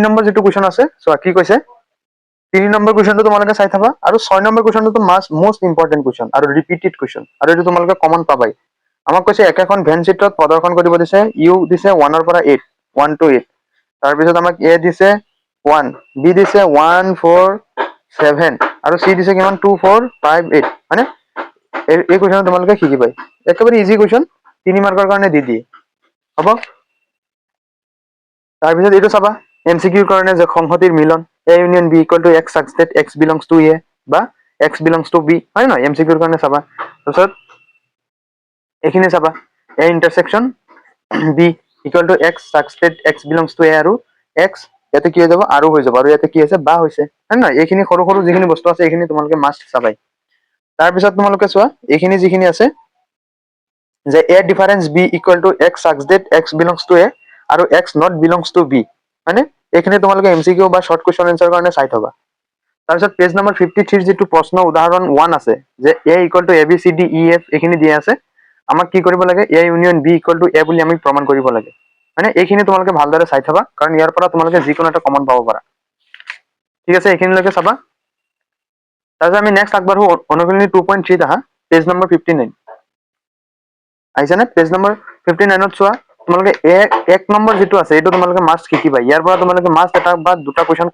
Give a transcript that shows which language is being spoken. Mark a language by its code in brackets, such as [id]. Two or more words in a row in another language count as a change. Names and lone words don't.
[as] নম্বৰ যেটো কোৱেশ্চন আছে চোৱা কি কৈছে 3 নম্বৰ কোৱেশ্চনটো তোমালোকে চাই থাবা আৰু 6 নম্বৰ কোৱেশ্চনটো [en] most important question [as] আৰু [en] repeated question [as] আৰু এইটো তোমালোকে কমন পাবাই আমাক কৈছে একেখন ভেন চিত্ৰত প্ৰদৰ্শন কৰিব দিছে ইউ দিছে 1 ৰ পৰা 8 1 to 8 তাৰ পিছত আমাক এ দিছে 1 বি দিছে 1 4 7 আৰু সি দিছে কিমান 2 4 5 8 মানে এই কোৱেশ্চন তোমালোকে শিকিবাই একেবাৰে [en] easy question [as] 3 মাৰ্কৰ কাৰণে দি দিয়ে হ'ব তাৰ পিছত এইটো চাবা এমসিকিউৰ কাৰণে যে সংহতিৰ মিলন [en] A union B equal to X such that X belongs to A বা X belongs to B [as] হয় নহয় এমসিকিউৰ কাৰণে চাবা তাৰপিছত এইখিনি চাবা [en] A intersection B equal to X such that X belongs to A [as] আৰু X ইয়াতে কি হৈ যাব আৰু হৈ যাব আৰু ইয়াতে কি হৈছে বা হৈছে হয় নহয় এইখিনি সৰু সৰু যিখিনি বস্তু আছে এইখিনি তোমালোকে মাষ্ট চাবাই তাৰ পিছত তোমালোকে চোৱা এইখিনি যিখিনি আছে যে [en] A difference B equal to X such that X belongs to A [as] আৰু [en] X not belongs to B [as] মানে এইখিনি তোমালোকে এমসিকিউ বা [en] short question answer [as] কাৰণে চাই থবা তাৰপিছত [en] page number [as] 53 যেটো প্ৰশ্ন উদাহৰণ 1 আছে যে [en] A equal to ABCD EF [as] এইখিনি দিয়া আছে আমাক কি কৰিব লাগে [en] A union B equal to A [as] বুলি আমি প্ৰমাণ কৰিব লাগে মানে এইখিনি তোমালোকে ভালদৰে চাই থবা কাৰণ ইয়াৰ পৰা তোমালোকে যিকোনো এটা কমন পাব পাৰা ঠিক আছে এইখিনিলৈকে চাবা তাৰপিছত আমি নেক্সট আগবাঢ়ো অনুশীলনী 2.3 আহা [en] page number [as] 59 আহিছে নে [en] page number [as] 59 ত চোৱা তোমালোকে এক নম্বৰ যেটো আছে এইটো তোমালোকে মাষ্ট শিকিবা ইয়াৰ পৰা তোমালোকে মাষ্ট এটা বা দুটা কোৱেশ্চন